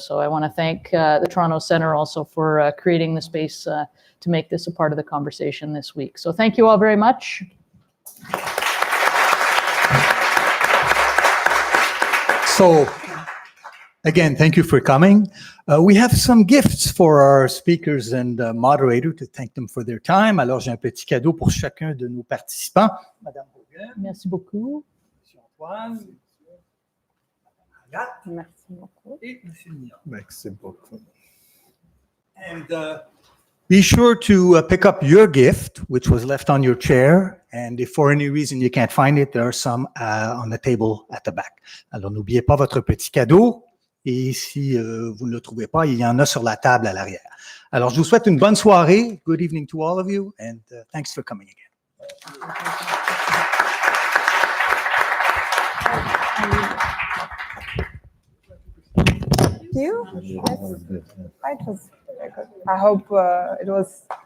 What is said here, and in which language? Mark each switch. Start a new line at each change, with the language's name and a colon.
English: So I want to thank the Toronto Centre also for creating the space to make this a part of the conversation this week. So thank you all very much. So, again, thank you for coming. We have some gifts for our speakers and moderator to thank them for their time.
French: Alors, j'ai un petit cadeau pour chacun de nos participants. Madame Bourguin. Merci beaucoup. Monsieur Antoine. Agathe. Merci beaucoup. Et Monsieur Nian. Merci beaucoup.
English: And be sure to pick up your gift, which was left on your chair. And if for any reason you can't find it, there are some on the table at the back.
French: Alors, n'oubliez pas votre petit cadeau. Et si vous ne le trouvez pas, il y en a sur la table à l'arrière. Alors, je vous souhaite une bonne soirée.
English: Good evening to all of you. And thanks for coming again. Thank you. It was very good. I hope it was.